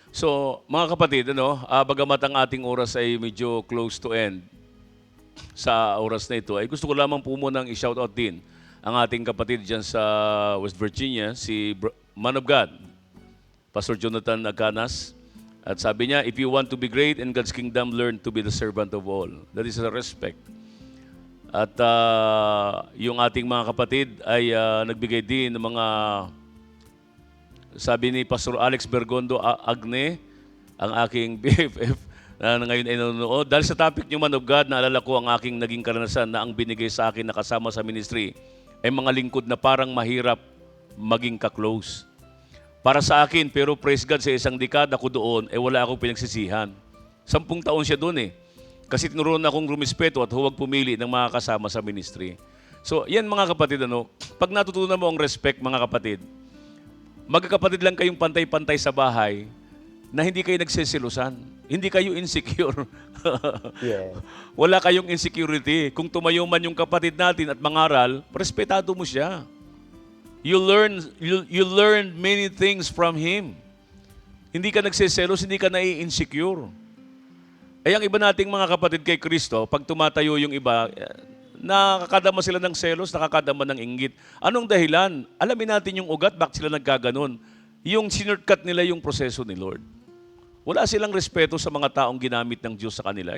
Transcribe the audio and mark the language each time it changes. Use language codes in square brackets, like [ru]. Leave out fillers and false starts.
[tl] So, mga kapatid, bagamat ang ating oras ay medyo [en] close to end [tl] sa oras na ito, ay gusto ko lamang po munang i-shoutout din ang ating kapatid dyan sa West Virginia, si Man of God, Pastor Jonathan Aganas. At sabi niya, [en] if you want to be great in God's kingdom, learn to be the servant of all. That is a respect. [tl] At yung ating mga kapatid ay nagbigay din ng mga, sabi ni Pastor Alex Bergondo Agne, ang aking BFF na ngayon ay nanonood. Dahil sa topic niyo, Man of God, naalala ko ang aking naging karanasan na ang binigay sa akin na kasama sa ministry ay mga lingkod na parang mahirap maging ka-close. Para sa akin, pero praise God, sa isang dekada ko doon, wala akong pinagsisihan. 10 taon siya doon Kasi tinuruan akong rumispeto at huwag pumili ng mga kasama sa ministry. So, yan mga kapatid, pag natutunan mo ang respect, mga kapatid, magkakapatid lang kayong pantay-pantay sa bahay na hindi kayo nagsisilusan. Hindi kayo insecure. [en] Yes. [tl] Wala kayong insecurity. Kung tumayo man yung kapatid natin at mangaral, respetado mo siya. [en] You learn many things from him. [tl] Hindi ka nagsiselos, hindi ka nai-insecure. Ay ang iba nating mga kapatid kay Kristo, pag tumatayo yung iba, nakakadama sila ng selos, nakakadama ng inggit. Anong dahilan? Alamin natin yung ugat, bakit sila nagkaganon. Yung sinurtcut nila yung proseso ni Lord. Wala silang respeto sa mga taong ginamit ng Diyos sa kanila.